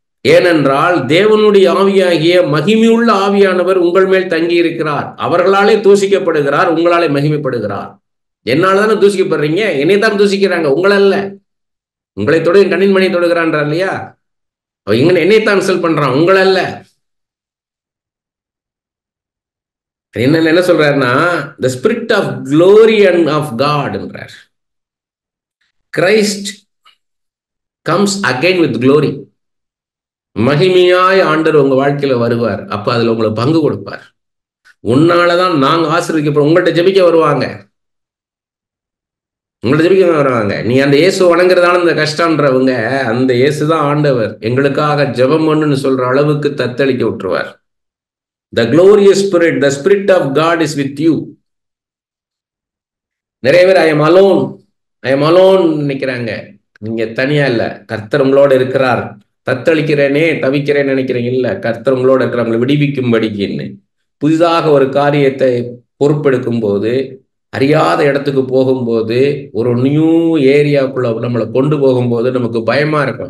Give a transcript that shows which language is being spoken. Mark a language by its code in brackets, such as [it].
[ta] ஏனென்றால் தேவனுடைய ஆவியாகிய மகிமையுள்ள ஆவியானவர் உங்கள் மேல் தங்கி இருக்கிறார். அவர்களாலே தூசிக்கப்படுகிறார், உங்களாலே மகிமைப்படுகிறார். என்னாலதானே தூசிக்கப்படுறீங்க, என்னை தான் தூசிக்கிறாங்க, உங்களல்ல. உங்களை தொடு கண்ணின் மணி தொடுகிறான்றா இல்லையா? அவன் என்னைத்தான் இன்சல்ட் பண்றான், உங்களல்ல. என்ன சொல்றாருன்னா, [en] the spirit of glory and of God [ta] என்றார். [en] Christ comes again with glory. [ta] மகிமையாய் ஆண்டவர் உங்க வாழ்க்கையில வருவார். அப்ப அதுல உங்களுக்கு பங்கு கொடுப்பார். உன்னாலதான் நாங்க ஆசீர்வதிக்கப்படும். உங்கள்கிட்ட ஜெபிக்க வருவாங்க, உங்கள்ட்ட ஜெபிக்க வருவாங்க. நீ அந்த இயேசு வணங்குறதான இந்த கஷ்டம்ன்றவங்க, அந்த இயேசுதான் ஆண்டவர் எங்களுக்காக ஜெபம் பண்ணுன்னு சொல்ற அளவுக்கு தத்தளிக்க விட்டுருவார். [en] The glorious spirit, the spirit of God is with you. [ta] நிறைய பேர் [en] I am alone [ta] நினைக்கிறாங்க. நீங்க தனியா இல்ல, கர்த்தர் உங்களோட இருக்கிறார். தத்தளிக்கிறேனே, தவிக்கிறேன்னு நினைக்கிறீங்க, இல்ல, கர்த்தர் உங்களோட இருக்கிறவங்களை விடுவிக்கும்படிக்குன்னு. புதிதாக ஒரு காரியத்தை பொறுப்பெடுக்கும் போது, அறியாத இடத்துக்கு போகும்போது, ஒரு நியூ ஏரியாவுக்குள்ள நம்மளை கொண்டு போகும்போது நமக்கு பயமா இருக்கும்.